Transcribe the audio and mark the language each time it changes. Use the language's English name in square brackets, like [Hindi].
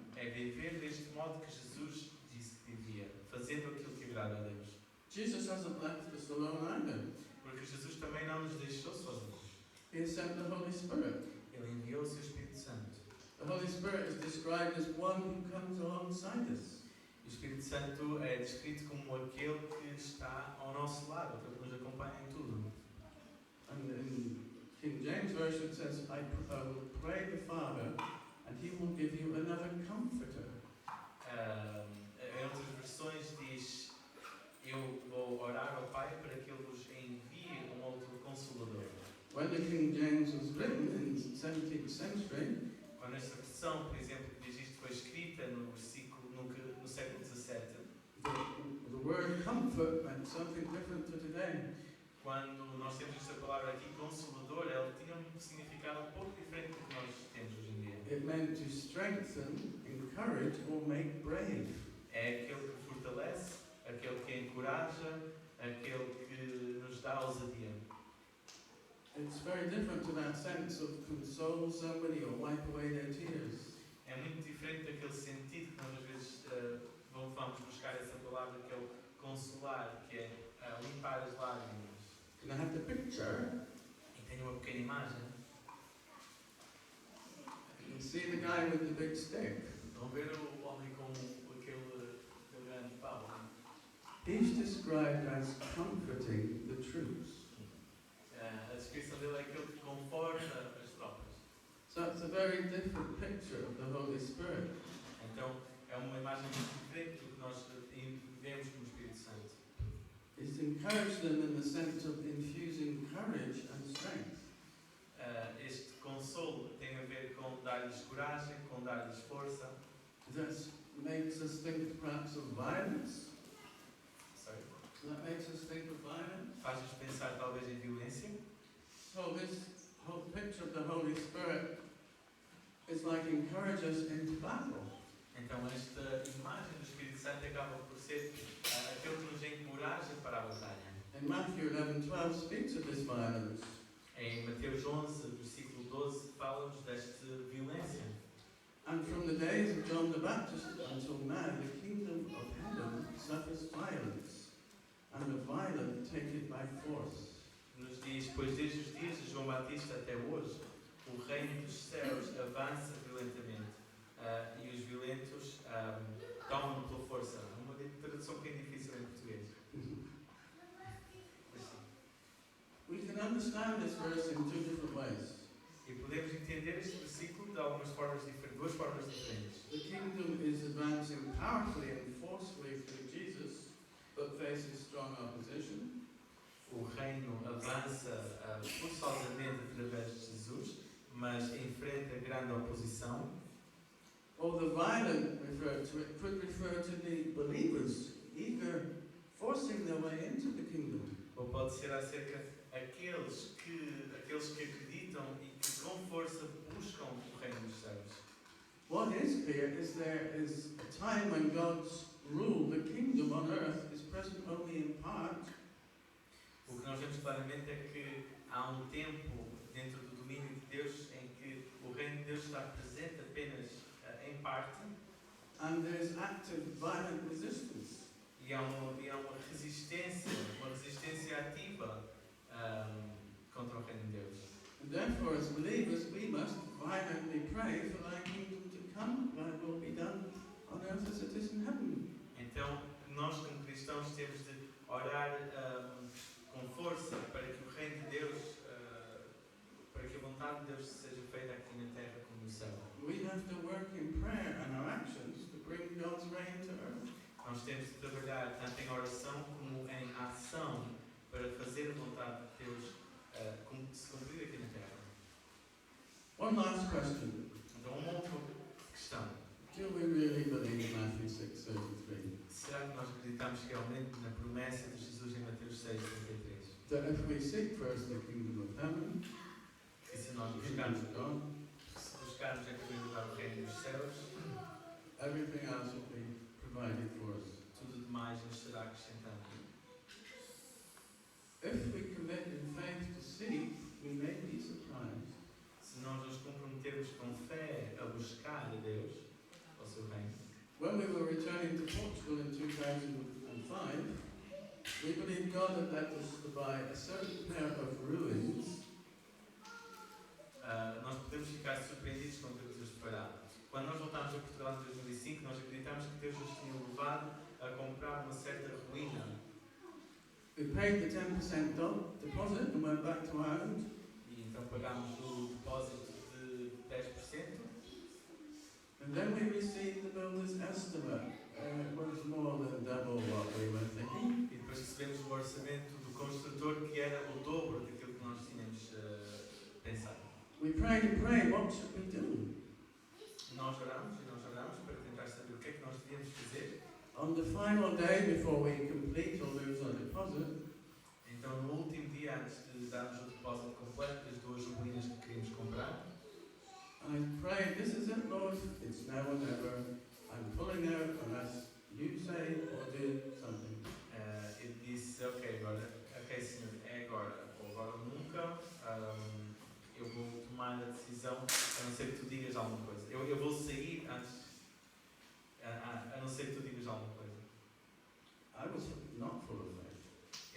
[Portuguese] É viver deste modo que Jesus disse que devia, fazendo aquilo que agrada a Deus. [English] Jesus hasn't left us alone either. [Portuguese] Porque Jesus também não nos deixou sozinhos. [English] He has sent the Holy Spirit. [Portuguese] Ele enviou o seu Espírito Santo. [English] The Holy Spirit is described as one who comes alongside us. [Portuguese] O Espírito Santo é descrito como aquele que está ao nosso lado, aquele que nos acompanha em tudo. [English] And in King James Version it says, I will pray the Father, and he will give you another comforter. [Portuguese] Em outras versões diz, eu vou orar ao Pai para que Ele vos envie um outro Consolador. [English] When the King James was written in the 17th century, [Portuguese] Quando esta versão, por exemplo, que diz isto foi escrita no século XVII, [English] the word comfort meant something different to today. [Portuguese] quando nós temos esta palavra aqui, Consolador, ela tinha um significado um pouco diferente do que nós temos hoje em dia. [English] It meant to strengthen, encourage, or make brave. [Portuguese] É aquele que fortalece, aquele que encoraja, aquele que nos dá ousadia. [English] It's very different to that sense of console somebody or wipe away their tears. [Portuguese] É muito diferente daquele sentido que nós às vezes vamos buscar essa palavra que é o consolar, que é limpar as lágrimas. [English] Can I have the picture? [Portuguese] E tenho uma pequena imagem. [English] You can see the guy with the big stick. [Portuguese] Vão ver o homem com aquele grande pau. [English] He's described as comforting the troops. [Portuguese] A descrição dele é aquele que conforta as tropas. [English] So it's a very different picture of the Holy Spirit. [Portuguese] Então é uma imagem muito diferente do que nós vemos no Espírito Santo. [English] It's encouraged them in the sense of infusing courage and strength. [Portuguese] Este consolo tem a ver com dar-lhes coragem, com dar-lhes força. [English] That makes us think perhaps of violence. Sorry. That makes us think of violence. [Portuguese] Faz-nos pensar talvez em violência. [English] So this whole picture of the Holy Spirit is like encourage us into battle. [Portuguese] Então esta imagem do Espírito Santo acaba por ser aquele que nos encoraja para a batalha. [English] And Matthew 11:12 speaks of this violence. [Portuguese] Em Mateus 11, versículo 12, fala-nos desta violência. [English] And from the days of John the Baptist until now, the kingdom of heaven suffers violence, and the violent take it by force. [Portuguese] Nos diz, pois desde os dias de João Batista até hoje, o reino dos céus avança violentamente e os violentos tomam pela força. Uma tradução bem difícil em português. [English] We can understand this verse in two different ways. [Portuguese] E podemos entender este versículo de algumas formas diferentes, duas formas diferentes. [English] The kingdom is advancing powerfully and forcefully through Jesus, but faces strong opposition. [Portuguese] O reino avança forçosamente através de Jesus, mas enfrenta grande oposição. [English] Or the violent referred to it could refer to the believers eager, forcing their way into the kingdom. [Portuguese] Ou pode ser acerca daqueles que acreditam e que com força buscam o reino dos céus. [English] What is clear is there is a time when God's rule, the kingdom on earth, is present only in part. [Portuguese] O que nós vemos claramente é que há um tempo dentro do domínio de Deus em que o reino de Deus está presente apenas em parte. [English] And there's active, violent resistance. [Portuguese] E há uma resistência ativa contra o reino de Deus. [English] And therefore, as believers, we must violently pray for thy kingdom to come, thy will be done on earth as it is in heaven. [Portuguese] Então, nós como cristãos temos de orar com força para que o reino de Deus, para que a vontade de Deus seja feita aqui na terra como no céu. [English] We have to work in prayer and our actions to bring God's reign to earth. [Portuguese] Nós temos de trabalhar tanto em oração como em ação para fazer a vontade de Deus se cumprir aqui na terra. [English] One last question. [Portuguese] Então, uma outra questão. [English] Do we really believe Matthew 6:33? [Portuguese] Será que nós acreditamos realmente na promessa de Jesus em Mateus 6:33? [English] That if we seek first the kingdom of heaven, [Portuguese] Que se nós [English] the kingdom [Portuguese] buscarmos, [English] of God, [Portuguese] se buscarmos em primeiro lugar o reino dos céus, [English] everything else will be provided for us. [Portuguese] tudo demais nos será acrescentado. [English] If we commit in faith to seek, we may be surprised. [Portuguese] Se nós nos comprometermos com fé a buscar a Deus, ao seu reino. [English] When we were returning to Portugal in 2005, we believed God had led us to buy a certain pair of ruins [Portuguese] Nós podemos ficar surpreendidos com o que Deus preparado. Quando nós voltámos a Portugal em 2005, nós acreditámos que Deus nos tinha levado a comprar uma certa ruína. [English] We paid the 10% deposit and went back to Ireland. [Portuguese] E então pagámos o depósito de 10%. [English] And then we received the builder's estimate. It was more than double what we were thinking. [Portuguese] E depois recebemos o orçamento do construtor que era o dobro daquilo que nós tínhamos pensado. [English] We prayed and prayed, what should we do? [Portuguese] Nós orámos para tentar saber o que é que nós devíamos fazer. [English] On the final day before we complete or lose our deposit, [Portuguese] Então, no último dia, antes de darmos o depósito completo das duas ruínas que queríamos comprar, [English] I prayed, this is it, Lord, it's now or never. I'm pulling out unless you say or do something. [Portuguese] eu disse, ok, Senhor, é agora ou nunca. Eu vou tomar a decisão, a não ser que tu digas alguma coisa. Eu vou sair antes, a não ser que tu digas alguma coisa. [English] I was not full of faith.